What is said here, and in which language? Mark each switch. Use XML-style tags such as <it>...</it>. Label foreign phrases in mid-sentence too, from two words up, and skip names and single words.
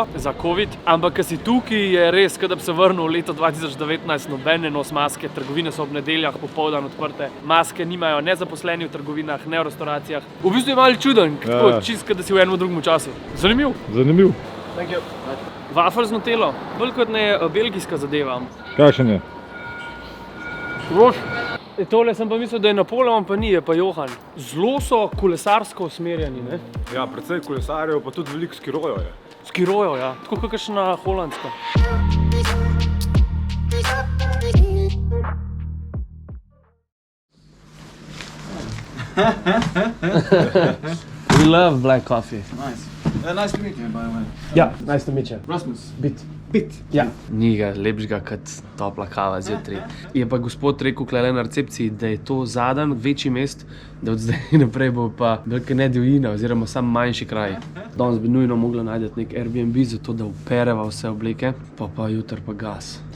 <sl>za COVID, ampak ko si tukaj, je res, kot da bi se vrnil v leto 2019, noben ne nosi maske, trgovine so ob nedeljah popoldan odprte, maske nimajo ne zaposleni v trgovinah, ne v restauracijah. V bistvu je malo čuden, čisto, da si v enem drugem času. Zanimiv. Zanimiv.</sl> <en>Thank you.</en> <sl>Wafel z nutelo, bolj kot ne belgijska zadeva. Kakšen je? Rož. Tole sem pa mislil, da je Napoleon, pa ni, je pa Johan. Zelo so kolesarsko usmerjeni, ne? Ja, precej kolesarjev, pa tudi veliko skirojev je. Skirojev, ja. Tako kakšna holandska.</sl> <en>We love black coffee. Nice. Nice to meet you, by the way. Ja, nice to meet you. Rasmus. Bit. Bit.</en> <sl>Ja. Ni ga lepšega kot topla kava zjutraj. Je pa gospod rekel klele na recepciji, da je to zadnji večji mest, da od zdaj naprej bo pa velika ne divjina oziroma sam manjši kraj. Danes bi nujno mogla najti nek Airbnb, zato da opereva vse obleke, pa jutri pa gas.</sl>